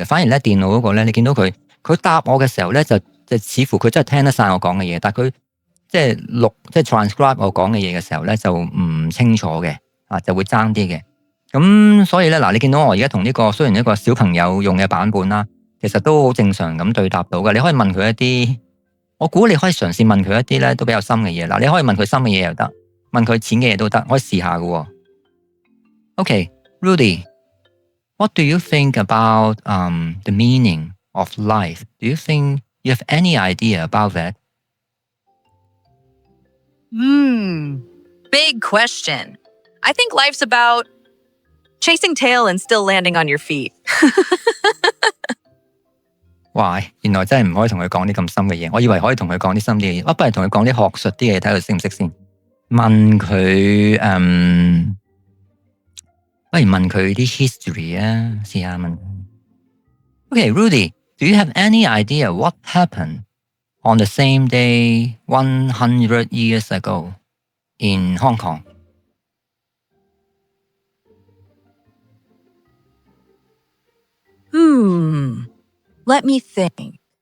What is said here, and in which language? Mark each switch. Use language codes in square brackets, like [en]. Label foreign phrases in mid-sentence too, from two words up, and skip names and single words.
[yue] 反而咧電腦嗰個咧，你見到佢答我嘅時候咧，就似乎佢真係聽得晒我講嘅嘢，但係佢即係 transcribe 我講嘅嘢嘅時候咧，就唔清楚嘅，就會爭啲嘅。咁所以咧，嗱，你見到我而家同呢個雖然一個小朋友用嘅版本啦，其實都好正常咁對答到嘅。你可以問佢一啲，我估你可以嘗試問佢一啲咧都比較深嘅嘢。嗱，你可以問佢深嘅嘢又得，問佢淺嘅嘢都得，可以試下嘅。 [en] Okay, Rudy, what do you think about the meaning of life? Do you think you have any idea about that? Big question. I think life's about chasing tail and still landing on your feet. [yue] 哇！原來真係唔可以同佢講啲咁深嘅嘢，我以為可以同佢講啲深啲嘅嘢，不如同佢講啲學術啲嘅嘢，睇佢識唔識先。問佢不如問佢啲 history 啊，試下問。 [en] Okay, Rudy, do you have any idea what happened on the same day 100 years ago in Hong Kong? Let me think.